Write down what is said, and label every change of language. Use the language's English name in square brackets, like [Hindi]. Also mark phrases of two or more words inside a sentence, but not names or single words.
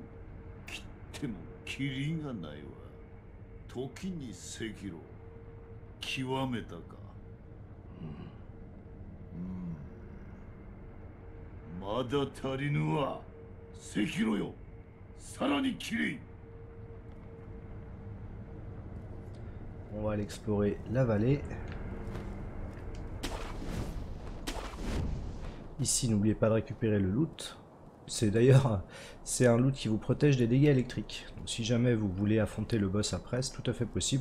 [Japanese] 切ってもキリがないわ。時に赤狼極めたか。まだ足りぬわ。赤狼よ。さらにキリ。 [French] On va aller explorer la vallée. Ici, n'oubliez pas de récupérer le loot. C'est d'ailleurs, c'est un loot qui vous protège des dégâts électriques. Donc, si jamais vous voulez affronter le boss après, c'est tout à fait possible.